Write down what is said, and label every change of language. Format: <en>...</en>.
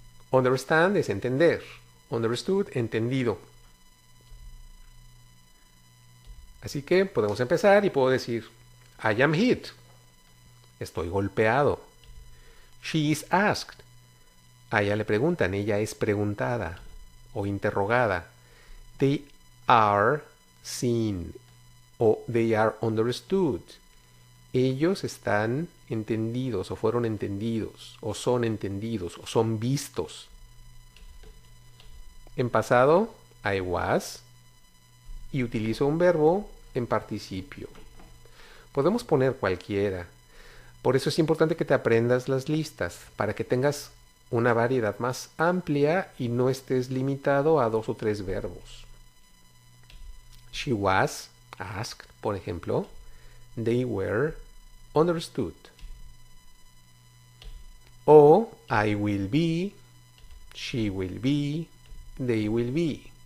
<es>Understand es entender. Understood, entendido. Así que podemos empezar y puedo decir,</es> <en>I am hit.</en> <es>Estoy golpeado.</es> <en>She is asked.</en> <es>A ella le preguntan, ella es preguntada o interrogada.</es> <en>They are seen o they are understood.</en> <es>Ellos están entendidos o fueron entendidos o son entendidos o son vistos. En pasado,</es> <en>I was</en> <es>y utilizo un verbo en participio. Podemos poner cualquiera. Por eso es importante que te aprendas las listas, para que tengas una variedad más amplia y no estés limitado a 2 o 3 verbos.</es> <en>She was asked,</en> <es>por ejemplo.</es> <en>They were understood. O I will be, she will be, they will be.</en>